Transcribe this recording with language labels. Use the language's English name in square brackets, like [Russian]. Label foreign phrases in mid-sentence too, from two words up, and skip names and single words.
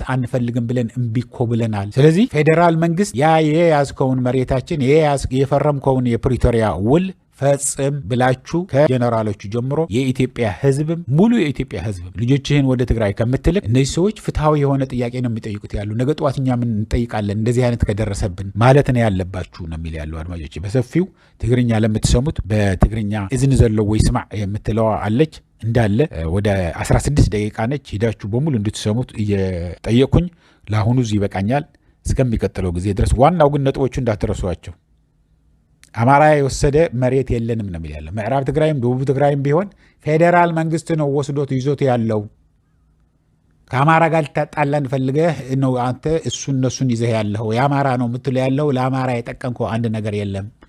[Amharic] አንፈልግም ብለን እምቢኮ ብለናል ስለዚህ ፌደራል መንግስት ያ የያዝከውን መሬታችን የፈረምከውን የፕሪቶሪያ ውል ፈጽም ብላችሁ ከጀነራሎቹ ጀምሮ የኢትዮጵያ ህዝብ ሙሉ የኢትዮጵያ ህዝብ ልጆችህን ወደ ትግራይ ከምትልክ እነዚህ ሰዎች ፍትሃዊ የሆነ ጥያቄ ነው የሚጠይቁት ያሉ ነገ ጧትኛ ምን እንጠይቃለን እንደዚህ አይነት ከደረሰብን ማለት ነው ያለባችሁ ነው የሚል ያለው አድማጮች በሰፊው ትግርኛ ለምትሰሙት በትግርኛ እዝን ዘለው [Tigrinya] ወይ ስማዕ [Amharic] የምትለው አለች እንዳለ ወደ 16 ደቂቃ ነች ሄዳችሁ በሙሉ እንድትሰሙት እየጠየቁኝ ለአሁኑ እዚህ ይበቃኛል እስከሚቀጥለው ጊዜ ድረስ ዋናው ግን ነጥቦቹ እንዳትረሷቸው አማራ የወሰደ መሬት የለንም ነው የሚለው ምዕራብ ትግራይም ደቡብ ትግራይም ቢሆን ፌደራል መንግስት ነው ወስዶት ይዞት ያለው ከአማራ ጋር ልታጣላን ፈልገህ ነው አንተ እነሱን ይዘህ ያለው የአማራ ነው የምትለው ያለው ለአማራ የጠቀምከው አንድ ነገር የለም።